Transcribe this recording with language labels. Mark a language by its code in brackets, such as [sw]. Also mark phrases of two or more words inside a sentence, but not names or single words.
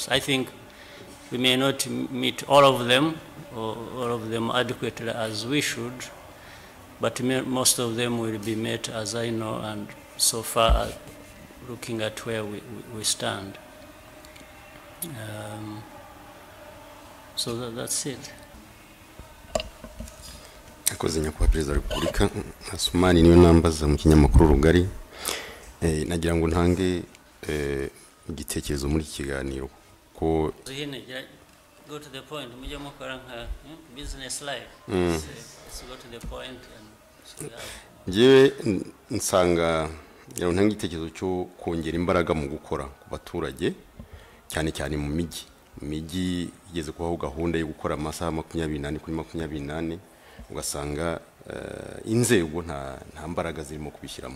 [en] So I think we may not meet all of them, or all of them adequately as we should, but most of them will be met, as I know, and so far looking at where we stand. So that's it. [rw] Akoze nyakubahwa Perezida wa Repubulika, Asumani niyo nambaza mu kinyamakuru Rugari, nagira ngo ntange igitekerezo muri kiganiro ko [en] go to the point, [rw] mujye mukora nka [en] business life. Let's go to the point and [rw] ngewe nsanga yaro ntange igitekerezo cyo kongera imbaraga mu gukora ku baturage, cyane cyane mu migi igeze kubaho gahunda yo gukora amasaha 28 kuri 28, ugasanga inzego nta mbaraga zirimo kubishyiramo.